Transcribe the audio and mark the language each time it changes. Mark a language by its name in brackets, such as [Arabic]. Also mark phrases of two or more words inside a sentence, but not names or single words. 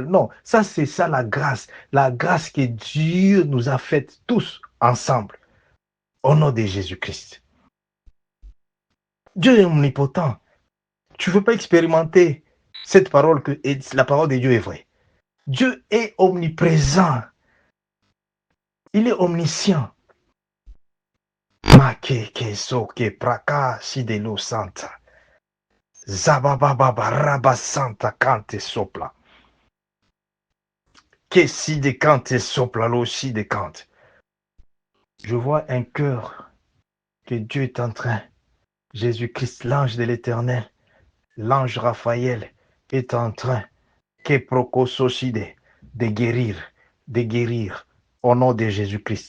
[French] Non, ça c'est ça la grâce que Dieu nous a faite tous ensemble, au nom de Jésus-Christ. Dieu est omnipotent. Tu ne veux pas expérimenter cette parole que la parole de Dieu est vraie. Dieu est omniprésent. Il est omniscient. Makeke soke praka sidelo santa. Zabababa raba santa kante sopla. Que si de kante sopla lo si de kante. Je vois un cœur que Dieu est en train. Jésus-Christ, l'ange de l'Éternel, l'ange Raphaël est en train que procosocide de guérir au nom de Jésus-Christ.